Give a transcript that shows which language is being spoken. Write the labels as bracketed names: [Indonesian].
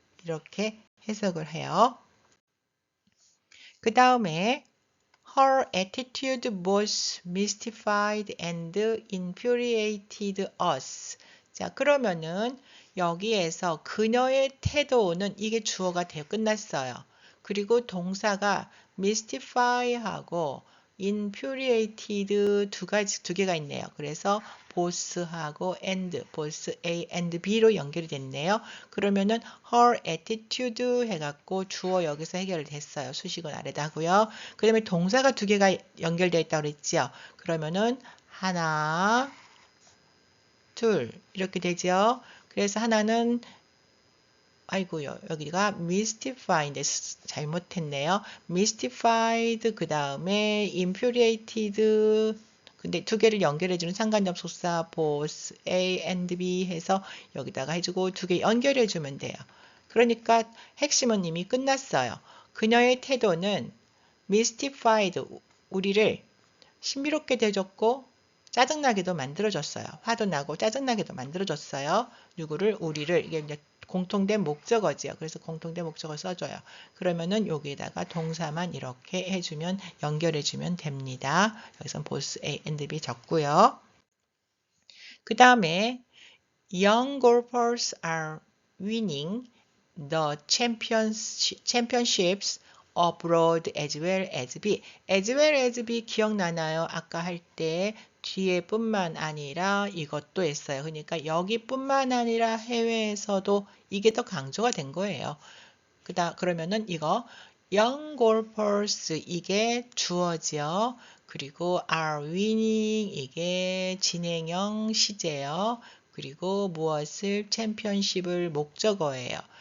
[Korean] 이렇게 해석을 해요. 그 다음에 [English] Her attitude both mystified and infuriated us. [Korean] 자, 그러면은 여기에서 그녀의 태도는 이게 주어가 되어 끝났어요. 그리고 동사가 mystify하고 infuriated 두 개가 있네요. 그래서 both하고 and, both A and B로 연결이 됐네요. 그러면은 her attitude 해갖고 주어 여기서 해결이 됐어요. 수식은 아래다 하고요. 그 다음에 동사가 두 개가 연결되어 있다고 그랬죠. 그러면은 하나, 둘 이렇게 되죠. 그래서 하나는 아이고요. 여기가 mystify인데 잘못했네요. mystified 그 다음에 infuriated 근데 두 개를 연결해주는 상관접속사 both A and B 해서 여기다가 해주고 두 개 연결해주면 돼요. 그러니까 핵심은 이미 끝났어요. 그녀의 태도는 mystified 우리를 신비롭게 대줬고 짜증나게도 만들어줬어요. 화도 나고 짜증나게도 만들어줬어요. 누구를? 우리를. 이게 이제 공통된 목적어지요. 그래서 공통된 목적어 써줘요. 그러면은 여기에다가 동사만 이렇게 해주면 연결해주면 됩니다. 여기선 [English] both A and B [Korean] 적고요. 그 다음에 [English] young golfers are winning the championships abroad as well as B. [Korean] as well as B 기억나나요? 아까 할 때 뒤에 뿐만 아니라 이것도 했어요. 그러니까 여기뿐만 아니라 해외에서도 이게 더 강조가 된 거예요. 그러면은 이거 young golfers 이게 주어지요. 그리고 are winning 이게 진행형 시제요. 그리고 무엇을 챔피언십을 목적어예요.